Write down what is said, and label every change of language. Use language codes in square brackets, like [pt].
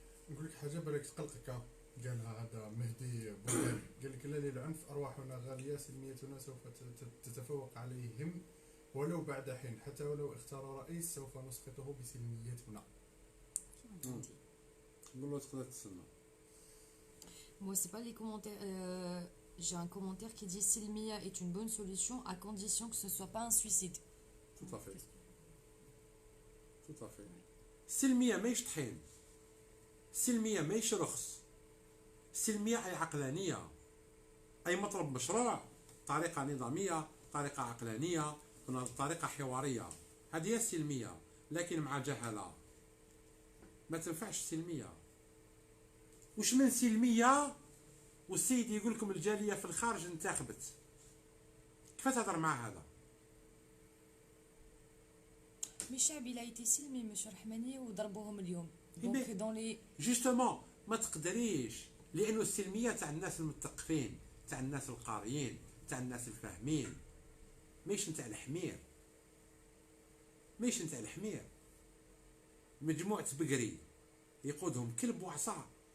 [ar] نقول لك حاجه بالك تقلقك، قالها هذا مهدي بوغيل، قال لك لا للعنف ارواحنا غاليه، سلميتنا سوف تتفوق عليهم ولو بعد حين، حتى ولو اختار رئيس سوف نسقطه بسلميتنا. نقول له تقدر تستنى. [fr] Moi, c'est pas les commentaires. J'ai un commentaire qui dit Silmia est une bonne solution à condition que ce soit pas un suicide. Tout à fait. Tout à fait. [ar] سلمية ماهيش طحين، سلمية ماهيش رخص، سلمية أي عقلانية، أي مطلب مشروع، طريقة نظامية، طريقة عقلانية، طريقة حوارية، هذه هي السلمية. لكن مع جهلة ما تنفعش السلمية. وش من سلمية والسيد يقول لكم الجالية في الخارج انتخبت، كيف تهضر مع هذا؟ [fr] Mais [ar] الشعب [fr] il a été silmé monsieur Rahmani [ar] وضربوهم اليوم. [fr] Donc dans les [ar] جوستومون ما تقدريش، لأنه السلمية تاع الناس المثقفين، تاع الناس القاريين، تاع الناس الفاهمين، ماهيش نتاع الحمير، ماهيش نتاع الحمير. مجموعة بقري يقودهم كلب وعصا.